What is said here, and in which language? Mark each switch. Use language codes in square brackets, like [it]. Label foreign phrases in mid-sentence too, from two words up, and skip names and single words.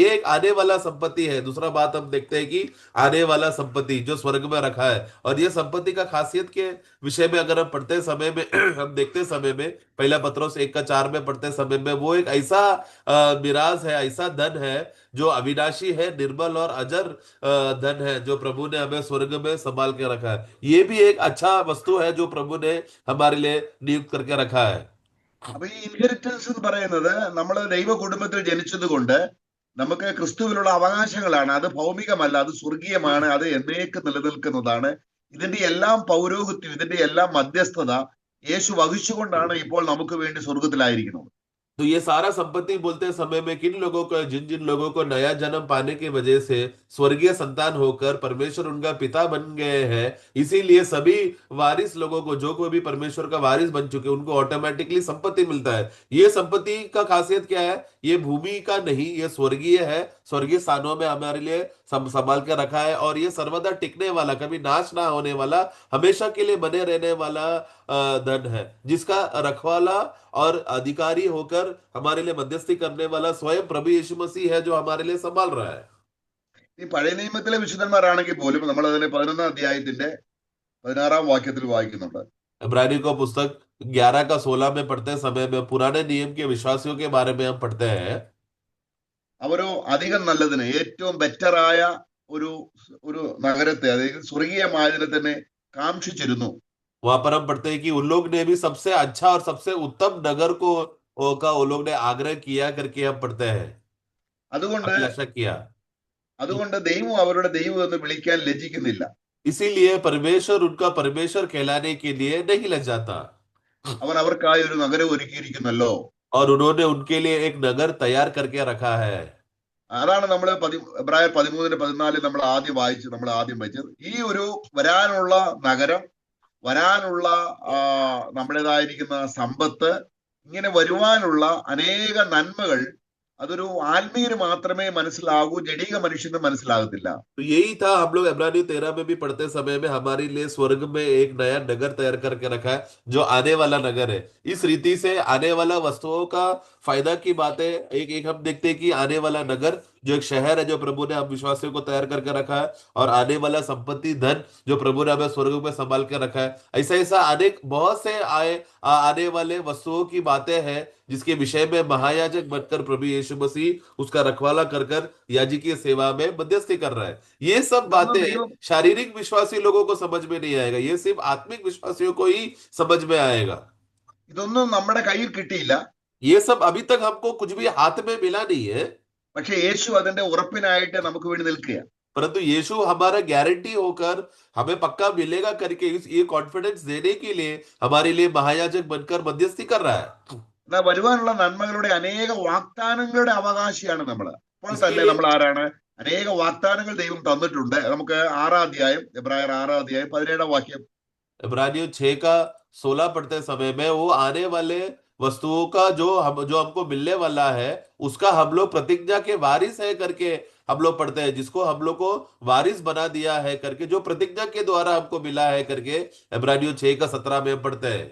[hi] ये एक आने वाला संपत्ति है। दूसरा बात हम देखते हैं कि आने वाला संपत्ति जो स्वर्ग में रखा है, और ये संपत्ति का खासियत के विषय में अगर हम पढ़ते समय में हम देखते समय में, पहला पत्रोस 1:4 में पढ़ते समय में, वो एक ऐसा मिराज है, ऐसा धन है जो अविनाशी है, निर्मल और अजर धन है, जो प्रभु ने हमें स्वर्ग में संभाल के रखा है। ये भी एक अच्छा वस्तु है जो प्रभु ने हमारे लिए नियुक्त करके रखा है। [ml] അപ്പൊ ഈ ഇൻഹെറിറ്റൻസ് എന്ന് പറയുന്നത് നമ്മൾ ദൈവ കുടുംബത്തിൽ ജനിച്ചത് കൊണ്ട് നമുക്ക് ക്രിസ്തുവിലുള്ള അവകാശങ്ങളാണ്. അത് ഭൗമികമല്ല, അത് സ്വർഗീയമാണ്, അത് എന്നേക്ക് നിലനിൽക്കുന്നതാണ്. ഇതിന്റെ എല്ലാം പൗരോഹിത്യം, ഇതിന്റെ എല്ലാം മധ്യസ്ഥത യേശു വഹിച്ചുകൊണ്ടാണ് ഇപ്പോൾ നമുക്ക് വേണ്ടി സ്വർഗത്തിലായിരിക്കുന്നത്. [hi] तो ये सारा संपत्ति बोलते समय में किन लोगों को, जिन जिन लोगों को नया जन्म पाने की वजह से स्वर्गीय संतान होकर परमेश्वर उनका पिता बन गए हैं, इसीलिए सभी वारिस लोगों को, जो कोई भी परमेश्वर का वारिस बन चुके, उनको ऑटोमेटिकली संपत्ति मिलता है। ये संपत्ति का खासियत क्या है, ये भूमि का नहीं, ये स्वर्गीय है। स्वर्गीय स्थानों में हमारे लिए संभाल के रखा है, और ये सर्वदा टिकने वाला, कभी नाश ना होने वाला, हमेशा के लिए बने रहने वाला धन है, जिसका रखवाला और अधिकारी होकर हमारे लिए मध्यस्थी करने वाला स्वयं प्रभु यीशु मसीह है, जो हमारे लिए संभाल रहा है। [ml] ഈ പഴയ നിയമത്തിലെ വിശുദ്ധന്മാരാണെങ്കിൽ പോലും നമ്മൾ അതിനെ 11-ാം അധ്യായത്തിന്റെ 16-ാം വാക്യത്തിൽ വായിക്കുന്നുണ്ട്. [hi] इब्रानी को पुस्तक 11 का 16 में पढ़ते समय में पुराने नियम के विश्वासियों के बारे में हम पढ़ते हैं। [ml] അവരോ അധികം നല്ലതിന് ഏറ്റവും ബെറ്ററായ ഒരു ഒരു നഗരത്തെ, അതായത് സ്വർഗീയമായതിനെ തന്നെ കാക്ഷിച്ചിരുന്നു. [hi] वहां पर हम पढ़ते हैं कि उन लोग ने भी सबसे अच्छा और सबसे उत्तम नगर को का उन लोग ने आग्रह किया करके हम पढ़ते हैं, [ml] അതുകൊണ്ട് [hi] अभिलाषा किया। [ml] അതുകൊണ്ട് ദൈവം അവരുടെ ദൈവം എന്ന് വിളിക്കാൻ ലജ്ജിക്കുന്നില്ല. [hi] इसीलिए परमेश्वर उनका परमेश्वर कहलाने के लिए नहीं लग जाता। [ml] അവൻ അവർക്കായി ഒരു നഗരം ഒരുക്കിയിരിക്കുന്നല്ലോ. [hi] और उन्होंने उनके लिए एक नगर तैयार करके रखा है। [ml] അതാണ് നമ്മൾ എബ്രായർ 13-14 നമ്മൾ ആദ്യം വായിച്ചത്. ഈ ഒരു വരാനുള്ള നഗരം, വരാനുള്ള നമ്മുടേതായിരിക്കുന്ന സമ്പത്ത്, ഇങ്ങനെ വരുവാനുള്ള അനേക നന്മകൾ അതൊരു ആത്മീയന് മാത്രമേ മനസ്സിലാകൂ, ജഡിക മനുഷ്യന് മനസ്സിലാകത്തില്ല. [hi] तो यही था, हम लोग इब्रानी 13 में भी पढ़ते समय में हमारे लिए स्वर्ग में एक नया नगर तैयार करके रखा है जो आने वाला नगर है। इस रीति से आने वाला वस्तुओं का फायदा की बातें एक एक हम देखते हैं कि आने वाला नगर जो एक शहर है जो प्रभु ने हम विश्वासियों को तैयार करके रखा है, और आने वाला संपत्ति धन जो प्रभु ने हमें स्वर्ग में संभाल के रखा है। ऐसा ऐसा अनेक बहुत से आने वाले वस्तुओं की बातें हैं जिसके विषय में महायाजक बनकर प्रभु यीशु मसीह उसका रखवाला कर कर याजकीय सेवा में मध्यस्थी कर रहा है। ये सब [ml] ഇതൊന്നും [hi] बातें [ml] ദൈവം [hi] शारीरिक विश्वासी लोगों को समझ में नहीं आएगा, ये सिर्फ आत्मिक विश्वासियों को ही समझ में आएगा। [ml] ഇതൊന്നും നമ്മുടെ കയ്യിൽ കിട്ടിയില്ല. [hi] ये सब अभी तक हमको कुछ भी हाथ में मिला नहीं है, [ml] പക്ഷെ യേശു അതിന്റെ ഉറപ്പിനായിട്ട് നമുക്ക് വേണ്ടി നിൽക്കുക. [hi] परंतु यीशु हमारा गारंटी होकर हमें पक्का मिलेगा करके ये कॉन्फिडेंस देने के लिए हमारे लिए महायाजक बनकर मध्यस्थी कर रहा है। [ml] എന്നാൽ വരുവാനുള്ള നന്മകളുടെ അനേക വാഗ്ദാനങ്ങളുടെ അവകാശിയാണ് നമ്മൾ. അപ്പോൾ [hi] इसके [ml] തന്നെ [hi] लिए [ml] നമ്മൾ ആരാണ്? അനേക വാഗ്ദാനങ്ങൾ ദൈവം തന്നിട്ടുണ്ട്. നമുക്ക് 6-ാം അധ്യായം, എബ്രായർ 6-ാം അധ്യായം 17-ാം വാക്യം. [hi] इब्रानियों 6 का 16 पढ़ते समय में वो आने वाले वस्तुओं का जो हमको मिलने वाला है उसका हम लोग प्रतिज्ञा के वारिस है करके हम लोग पढ़ते हैं, जिसको हम लोग को वारिस बना दिया है करके, जो प्रतिज्ञा के द्वारा हमको मिला है करके इब्रानियों 6 का 17 में हम पढ़ते हैं।